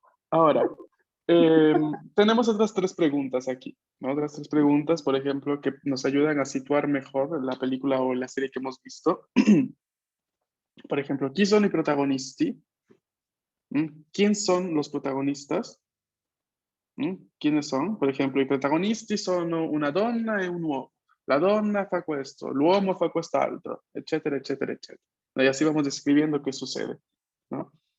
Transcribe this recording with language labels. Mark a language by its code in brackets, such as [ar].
[es] Ahora, tenemos otras tres preguntas aquí, ¿no? Otras tres preguntas, por ejemplo, que nos ayudan a situar mejor la película o la serie que hemos visto. Por ejemplo, ¿quién son [it] i protagonisti? [es] ¿Quién son los protagonistas? ¿Quiénes son? [it] Per esempio, i protagonisti sono una donna e un uomo. La donna fa questo, l'uomo fa quest'altro, eccetera, eccetera, eccetera. [es] Y así vamos describiendo qué sucede, no?